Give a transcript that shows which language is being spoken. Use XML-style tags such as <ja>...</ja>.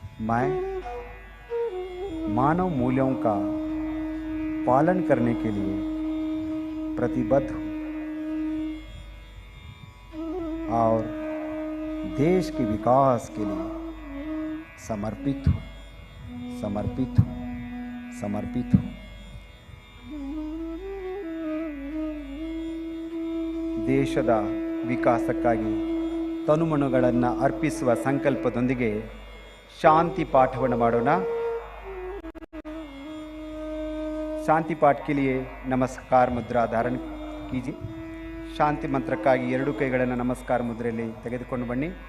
<hi>मैं मानव मूल्यों का पालन करने के लिए प्रतिबद्ध हूं। और देश के विकास के लिए समर्पित हूँ, समर्पित हूँ, समर्पित हूँ।</hi> <kn>ದೇಶದ ವಿಕಾಸಕ್ಕಾಗಿ ತನುಮನಗಳನ್ನು ಅರ್ಪಿಸುವ ಸಂಕಲ್ಪದೊಂದಿಗೆ शांति पाठವನ್ನು ಮಾಡೋಣ।</kn> <hi>शांति पाठ के लिए नमस्कार मुद्रा धारण कीजिए।</hi> <kn>शांति ಮಂತ್ರಕ್ಕಾಗಿ ಎರಡು ಕೈಗಳನ್ನು ನಮಸ್ಕಾರ ಮುದ್ರೆಯಲ್ಲಿ ತೆಗೆದುಕೊಂಡು ಬನ್ನಿ।</kn>